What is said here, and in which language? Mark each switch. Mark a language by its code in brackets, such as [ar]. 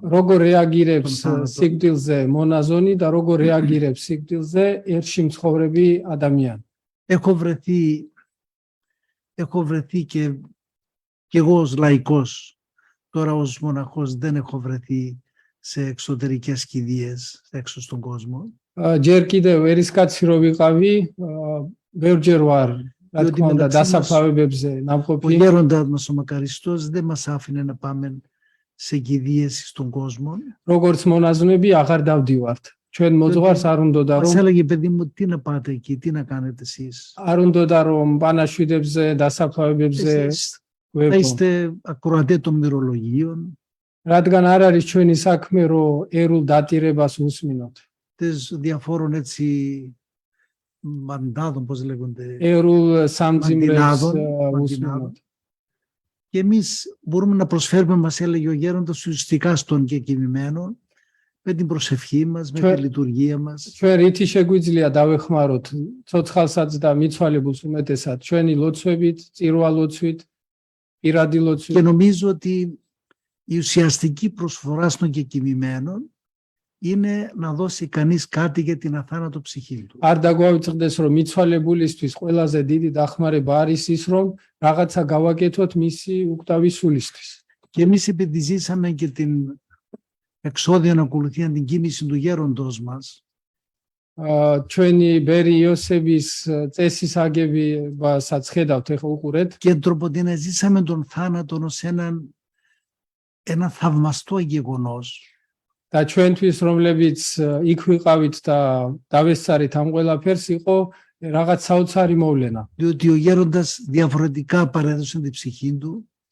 [ka] როგორ რეაგირებს სიკვდილზე მონაზონი და როგორ რეაგირებს სიკვდილზე ერთში მცხოვრები ადამიანი. [el] Έχω βρεθεί και εγώ ως λαϊκός, τώρα ως μοναχός δεν έχω βρεθεί σε εξωτερικές κηδείες έξω στον κόσμο. [ka] ჯერ კიდევ ერისკაცი რო ვიყავი, ბევრჯერ ვარ, რა თქმა უნდა, დასაფლავებებზე ნამყოფი. [el] Ο γέροντας μας ο Μακαριστός δεν μας άφηνε να πάμε σε κηδείες στον κόσμο. [ka] როგორც მონაზვნები აღარ დავდივართ. ჩვენ მოძღვარს არ უნდოდა [el] Μας [ka] რომ [el] έλεγε, παιδί μου, τι να πάτε εκεί, τι να κάνετε εσείς. [ka] არ უნდოდა რომ პანაშვიდებზე, დასაფლავებებზე [el] Εσείς θα ვეპო. είστε ακροατέ των μυρολογίων, [ka] რადგან არ არის ჩვენი საქმე რომ ერულ დატირებას უსმინოთ. [el] τις διαφόρων έτσι μαντάδων, πώς λέγονται. [ka] ერულ სამძიმრებს [el] Μαντινάδων. [ka] უსმინოთ. [el] Και εμείς μπορούμε να προσφέρουμε, μας έλεγε ο γέροντας, ουσιαστικά στον κεκοιμημένο, με την προσευχή μας, με τη λειτουργία μας. [ka] ჩვენ რითი შეგვიძლია დავეხმაროთ ცოცხალსაც და მიცვალებულს უმეტესად ჩვენი ლოცვებით, წირვალოცვით, პირადი [el] Και [ka] ლოცვით. [el] νομίζω ότι η ουσιαστική προσφορά στον κεκοιμημένο είναι να δώσει κανείς κάτι για την αθάνατο ψυχή του. [ka] არ დაგვავიწყდეს რომ მიცვალებულისთვის ყველაზე დიდი დახმარება არის ის რომ რაღაცა გავაკეთოთ მისი უკვდავი სულისთვის. [el] Και εμείς επειδή ζήσαμε και την εξώδιο ακολουθία, την κοίμηση του γέροντος μας, [ka] ჩვენი ბერი იოსების წესის აგებასაც ხედავთ ეხლა უყურეთ [el] και τροποντίνα ζήσαμε τον θάνατο ως ένα θαυμαστό γεγονός. [ka] და ჩვენთვის რომლებიც იქ ვიყავით და დავესწარით ამ ყველაფერს იყო რაღაც საოცარი მოვლენა. [el] Διότι ο γέροντας διαφορετικά παρέδωσε την ψυχή του